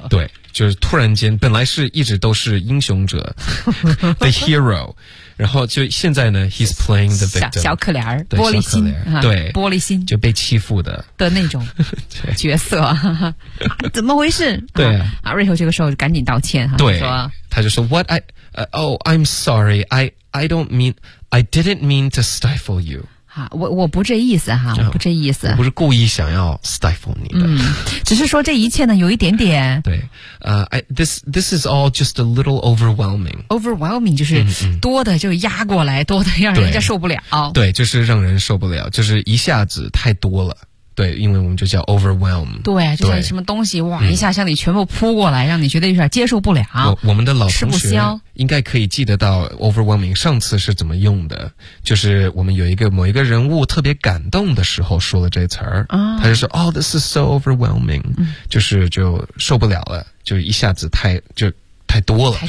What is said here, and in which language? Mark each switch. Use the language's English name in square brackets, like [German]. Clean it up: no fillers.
[Chinese] Okay. 对，就是突然间，本来是一直都是英雄者，the hero， 然后就现在呢 ， [English] He's playing the victim， [Chinese] 小可怜儿，玻璃心，对，玻璃心，就被欺负的那种角色，怎么回事？对啊，瑞秋这个时候就赶紧道歉哈，对，说他就说 [English] What I。Oh, I'm sorry. I didn't mean to stifle you. [Chinese] 好，我不这意思哈，我不这意思，我不是故意想要 stifle 你的，只是说这一切呢有一点点，对， [English] this is all just a little overwhelming. [Chinese] Overwhelming 就是多的就压过来，多的让人家受不了，对，就是让人受不了，就是一下子太多了。对，因为我们就叫 overwhelm。对，就像什么东西哇，一下向你全部扑过来，让你觉得有点接受不了。我们的老同学应该可以记得到 overwhelming 上次是怎么用的，就是我们有一个某一个人物特别感动的时候说了这词儿，他就说 ， [English] Oh, this is so overwhelming， [Chinese] 就是就受不了了，就一下子太多了，